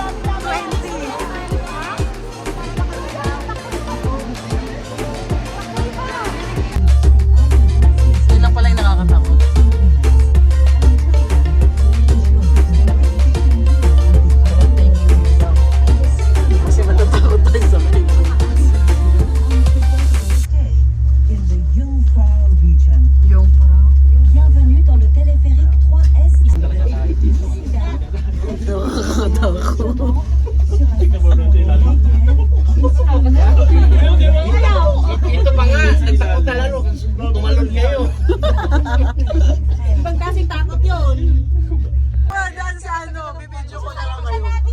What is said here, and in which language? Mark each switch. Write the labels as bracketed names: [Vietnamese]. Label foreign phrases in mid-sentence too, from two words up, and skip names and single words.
[Filipino] 20. Yun lang pala yung nakakatakot. Kasi matatakot tayo sa may. [English] In the Jungfrau region. [Filipino] Yung parang. [French] Bienvenue dans le téléphérique 3S. [Filipino] Nakakatakot. Ito pa nga, nagtakot na lalo. Tumalon kayo. Ibang kasing takot yun. Dahil sa ano, bibidyo ko na lang kayo.